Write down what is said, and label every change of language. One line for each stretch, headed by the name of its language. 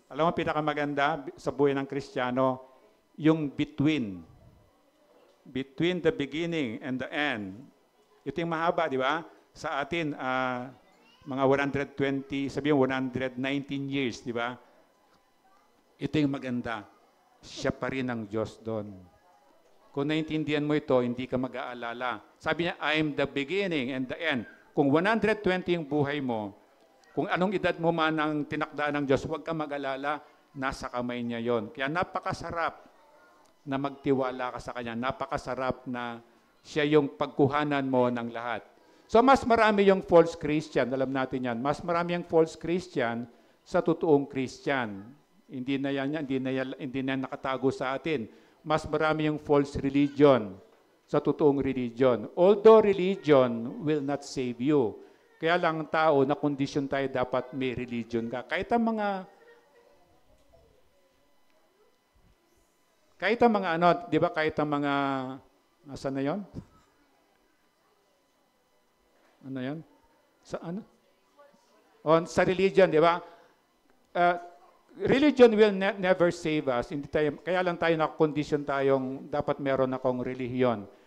Filipino: Alam mo, pinakamaganda sa buhay ng Kristiyano, yung
English: between the beginning and the end.
Filipino: Ito yung mahaba, di ba? Sa atin, mga 120, sabihin 119 years, di ba? Ito yung maganda. Siya pa rin ang Diyos doon. Kung naintindihan mo ito, hindi ka mag-aalala. Sabi niya,
English: I'm the beginning and the end.
Filipino: Kung 120 yung buhay mo, kung anong edad mo man ang tinakda ng Diyos, huwag ka mag-alala, nasa kamay niya yon. Kaya napakasarap na magtiwala ka sa Kanya. Napakasarap na siya yung pagkuhanan mo ng lahat. So mas marami yung false Christian, alam natin yan. Mas marami yung false Christian sa totoong Christian. Hindi na yan nakatago sa atin. Mas marami yung false religion sa totoong religion.
English: Although religion will not save you.
Filipino: Kaya lang tao, na kondisyon tayo dapat may religion ka. Kahit ang mga ano, di ba, kahit ang mga, nasa na yon? Ano yon? Sa ano? Sa religion, di ba?
English: Religion will never save us.
Filipino: Hindi tayo, kaya lang tayo nakakondisyon tayong dapat meron akong relihiyon.